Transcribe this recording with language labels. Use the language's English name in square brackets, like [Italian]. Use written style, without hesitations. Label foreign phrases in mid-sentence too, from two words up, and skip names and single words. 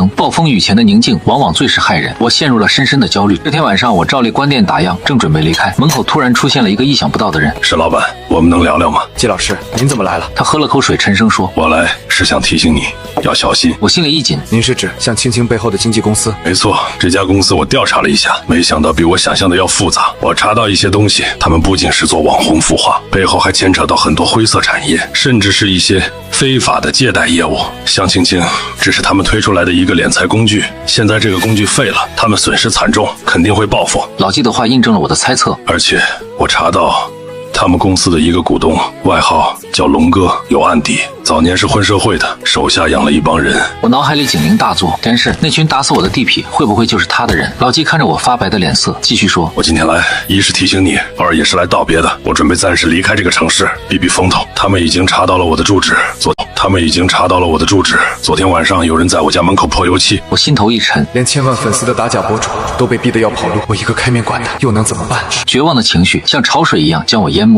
[Chinese] 暴風雨前的寧靜往往最是害人，我陷入了深深的焦慮。這天晚上，我照例關店打烊，正準備離開，門口突然出现了一個意想不到的人。沈老板，我們能聊聊嗎？季老師，您怎麼來了？他喝了口水，沉聲說：“ 我來是想提醒你要小心。” 我心裡一緊，您是指向青青背後的经紀公司？没錯，這家公司我調查了一下，沒想到比我想象的要複雜。我查到一些東西，他們不僅是做網紅孵化，背後還牽扯到很多灰色產業，甚至是一些非法的借貸業務。向青青只是他們推出來的一個斂財工具，現在這個工具廢了，他們損失慘重，肯定會報復。老季的話印證了我的猜測，而且我查到他們公司的一個股東，外號叫龍哥，有案底，早年是混社會的，手下養了一幫人。我腦海裡警鈴大作，真是那群打死我的地痞，会不会就是他的人？老季看着我發白的臉色，繼續說：“ 我今天來，一是提醒你，二也是來道別的。我準備暫時離開這個城市，避避風頭。他們已經查到了我的住址，昨天晚上有人在我家門口潑油漆。” 我心頭一沉，连千萬粉絲的打假博主都被逼得要跑路，我一個開面館的又能怎麼辦？絕望的情緒像潮水一樣將我淹沒。